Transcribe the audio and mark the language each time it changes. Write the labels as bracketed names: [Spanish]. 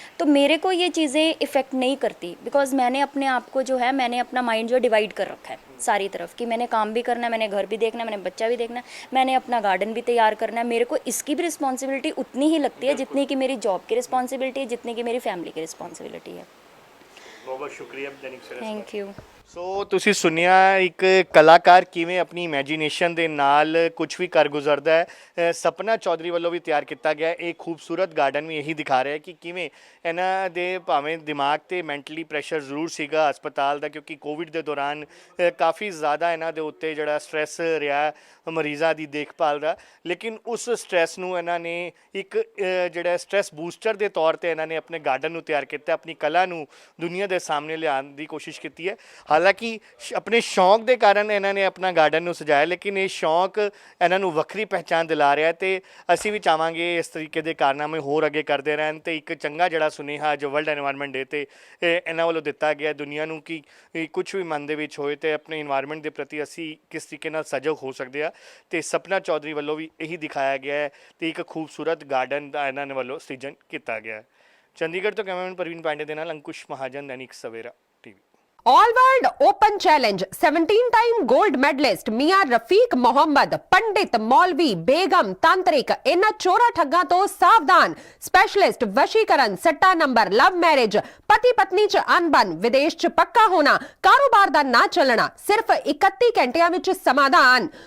[Hindi] तो मेरे को ये चीज़ें इफ़ेक्ट नहीं करती, बिकॉज मैंने अपने आप को जो है, मैंने अपना माइंड जो डिवाइड कर रखा है सारी तरफ कि मैंने काम भी करना है, मैंने घर भी देखना है, मैंने बच्चा भी देखना है, मैंने अपना गार्डन भी तैयार करना है। मेरे को इसकी भी रिस्पॉन्सिबिलिटी उतनी ही लगती है जितनी कि मेरी जॉब की रिस्पॉन्सिबिलिटी है, जितनी कि मेरी फैमिली की रिस्पॉन्सिबिलिटी है। बहुत बहुत शुक्रिया दैनिक सवेरा। [English] Thank you. [Punjabi] ਸੋ ਤੁਸੀਂ ਸੁਣਿਆ ਇੱਕ ਕਲਾਕਾਰ ਕਿਵੇਂ ਆਪਣੀ ਇਮੇਜਿਨੇਸ਼ਨ ਦੇ ਨਾਲ ਕੁਝ ਵੀ ਕਰ ਗੁਜ਼ਰਦਾ ਹੈ। ਸਪਨਾ ਚੌਧਰੀ ਵੱਲੋਂ ਵੀ ਤਿਆਰ ਕੀਤਾ ਗਿਆ ਇਹ ਖੂਬਸੂਰਤ ਗਾਰਡਨ ਵੀ ਇਹੀ ਦਿਖਾ ਰਿਹਾ ਕਿ ਕਿਵੇਂ ਇਹਨਾਂ ਦੇ ਭਾਵੇਂ ਦਿਮਾਗ ਤੇ ਮੈਂਟਲੀ ਪ੍ਰੈਸ਼ਰ ਜ਼ਰੂਰ ਸੀਗਾ ਹਸਪਤਾਲ ਦਾ, ਕਿਉਂਕਿ ਕੋਵਿਡ ਦੇ ਦੌਰਾਨ ਕਾਫੀ ਜ਼ਿਆਦਾ ਇਹਨਾਂ ਦੇ ਉੱਤੇ ਜਿਹੜਾ ਸਟ੍ਰੈਸ ਰਿਹਾ ਮਰੀਜ਼ਾਂ ਦੀ ਦੇਖਭਾਲ ਦਾ, ਲੇਕਿਨ ਉਸ ਸਟ੍ਰੈਸ ਨੂੰ ਇਹਨਾਂ ਨੇ ਇੱਕ ਜਿਹੜਾ ਸਟ੍ਰੈਸ ਬੂਸਟਰ ਦੇ ਤੌਰ ਤੇ ਇਹਨਾਂ ਨੇ ਆਪਣੇ ਗਾਰਡਨ ਨੂੰ ਤਿਆਰ ਕੀਤਾ, ਆਪਣੀ ਕਲਾ ਨੂੰ ਦੁਨੀਆ ਦੇ ਸਾਹਮਣੇ ਲਿਆਉਣ ਦੀ ਕੋਸ਼ਿਸ਼ ਕੀਤੀ ਹੈ। ਹਾਲਾਂਕਿ ਆਪਣੇ ਸ਼ੌਂਕ ਦੇ ਕਾਰਨ ਇਹਨਾਂ ਨੇ ਆਪਣਾ ਗਾਰਡਨ ਨੂੰ ਸਜਾਇਆ, ਲੇਕਿਨ ਇਹ ਸ਼ੌਂਕ ਇਹਨਾਂ ਨੂੰ ਵੱਖਰੀ ਪਹਿਚਾਣ ਦਿਲਾ ਰਿਹਾ ਤੇ ਅਸੀਂ ਵੀ ਚਾਹਾਂਗੇ ਇਸ ਤਰੀਕੇ ਦੇ ਕਾਰਨਾਮੇ ਹੋਰ ਅੱਗੇ ਕਰਦੇ ਰਹਿਣ ਤੇ ਇੱਕ ਚੰਗਾ ਜਿਹੜਾ ਸੁਨੇਹਾ ਜੋ ਵਰਲਡ ਐਨਵਾਇਰਨਮੈਂਟ ਡੇ ਤੇ ਇਹਨਾਂ ਵੱਲੋਂ ਦਿੱਤਾ ਗਿਆ ਦੁਨੀਆ ਨੂੰ ਕਿ ਕੁਝ ਵੀ ਮਨ ਦੇ ਵਿੱਚ ਹੋਏ ਤੇ ਆਪਣੇ ਇਨਵਾਇਰਨਮੈਂਟ ਦੇ ਪ੍ਰਤੀ ਅਸੀਂ ਕਿਸ ਤਰੀਕੇ ਨਾਲ ਸਜਗ ਹੋ ਸਕਦੇ ਆ, ਤੇ ਸਪਨਾ ਚੌਧਰੀ ਵੱਲੋਂ ਵੀ ਇਹੀ ਦਿਖਾਇਆ ਗਿਆ ਹੈ ਤੇ ਇੱਕ ਖੂਬਸੂਰਤ ਗਾਰਡਨ ਦਾ ਇਹਨਾਂ ਨੇ ਵੱਲੋਂ ਸ੍ਰਿਜਨ ਕੀਤਾ ਗਿਆ ਹੈ। ਚੰਡੀਗੜ੍ਹ ਤੋਂ ਕੈਮਰਾਮੈਨ ਪ੍ਰਵੀਨ ਪਾਂਡੇ ਦੇ ਨਾਲ Ankush Mahajan, Dainik Savera TV. All world open challenge 17 time gold medallist मियां रफीक मोहम्मद, पंडित, मौलवी, बेगम, तांत्रिक, इन्हां चोरा ठग्गां तो सावधान। स्पेशलिस्ट वशीकरण, सट्टा नंबर, लव मैरिज, पति पत्नी च अनबन, विदेश च पक्का होना, कारोबार दा ना चलना, सिर्फ 31 घंटियां विच समाधान।